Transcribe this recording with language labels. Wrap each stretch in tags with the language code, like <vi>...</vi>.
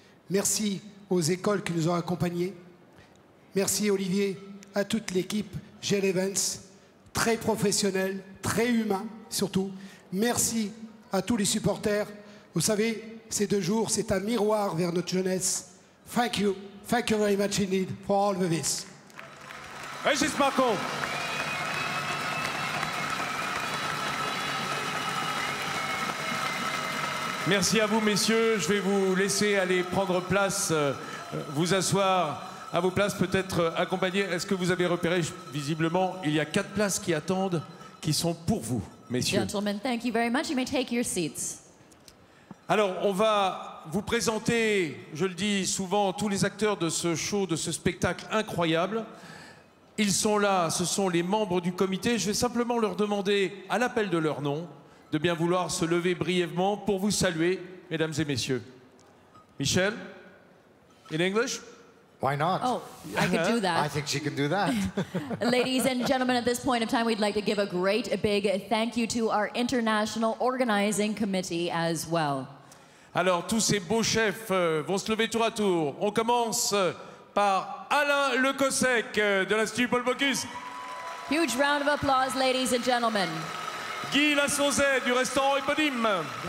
<fr>Merci aux écoles qui nous ont accompagnés. Merci Olivier, à toute l'équipe GEL Events, très professionnel, très humain surtout. Merci à tous les supporters. Vous savez, ces 2 jours, c'est un miroir vers notre jeunesse.</fr> <en>Thank you very much indeed for all of this.</en> <fr>Régis Marcon. Merci à vous, messieurs. Je vais vous laisser aller prendre place, vous asseoir à vos places, peut-être accompagner. Est-ce que vous avez repéré, visiblement, il y a 4 places qui attendent, qui sont pour vous, messieurs.</fr> <en>Gentlemen, thank you very much. You may take your seats.</en> <fr>Alors, on va vous présenter, je le dis souvent, tous les acteurs de ce show, de ce spectacle incroyable. Ils sont là, ce sont les membres du comité. Je vais simplement leur demander, à l'appel de leur nom, de bien vouloir se lever brièvement pour vous saluer, mesdames et messieurs. Michel,</fr> <en>In English? Why not? Oh, I could do that. I think she can do that. Ladies and gentlemen, at this point of time, we'd like to give a great big thank you to our International Organizing Committee as well.</en> <fr>Alors, tous ces beaux chefs vont se lever tour à tour. On commence par Alain Lecossec de l'Institut Paul Bocuse.</fr> <en>Huge round of applause, ladies and gentlemen.</en> <fr>Guy Lassonzet du restaurant éponyme.</fr>